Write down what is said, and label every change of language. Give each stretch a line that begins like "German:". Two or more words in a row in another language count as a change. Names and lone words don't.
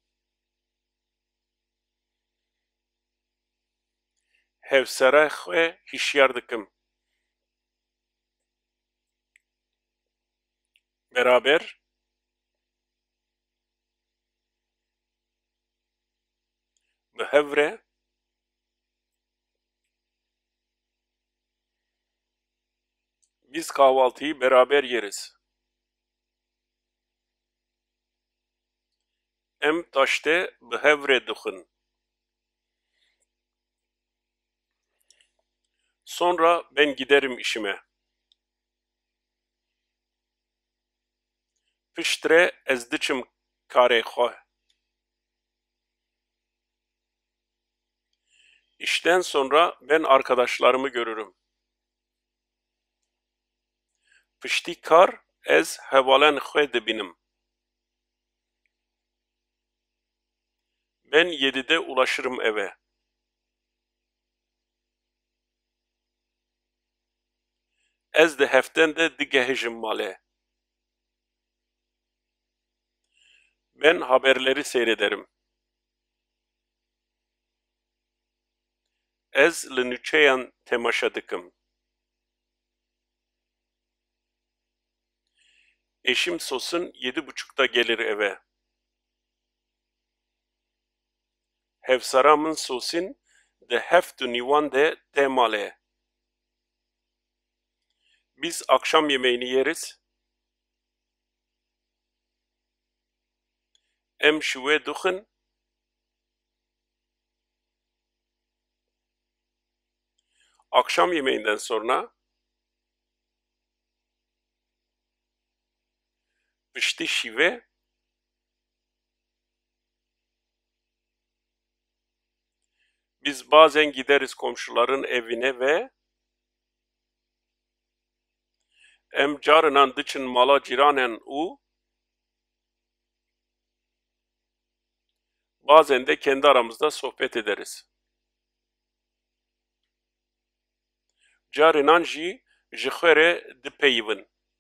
Kurdish: Hevsera xwe hişyar dikim.
Turkish: Beraber
Kurdish: bi hev re
Turkish: biz kahvaltıyı beraber yeriz.
Kurdish: Em taşte bi hev re dixin.
Turkish: Sonra ben giderim işime.
Kurdish: Piştre ez diçim karê xwe.
Turkish: İşten sonra ben arkadaşlarımı görürüm.
Kurdish: Piştî kar ez hevalên xwe dibînim.
Turkish: Ben 7'de ulaşırım eve.
Kurdish: Ez de heften de digehijim malê.
Turkish: Ben haberleri seyrederim.
Kurdish: Ez li nûçeyan temaşa dikim.
Turkish: Eşim Sosun 7.30'da gelir eve.
Kurdish: Hevsara min Sosin di heft û nîvan de tê malê.
Turkish: Biz akşam yemeğini yeriz.
Kurdish: Em ji wê dixin.
Turkish: Akşam yemeğinden sonra
Kurdish: piştî şîvê
Turkish: biz bazen gideriz komşuların evine ve
Kurdish: em carinan diçin mala cîranen û
Turkish: bazen de kendi aramızda sohbet ederiz.
Kurdish: Carinan jî ji xwe re dipeyivin.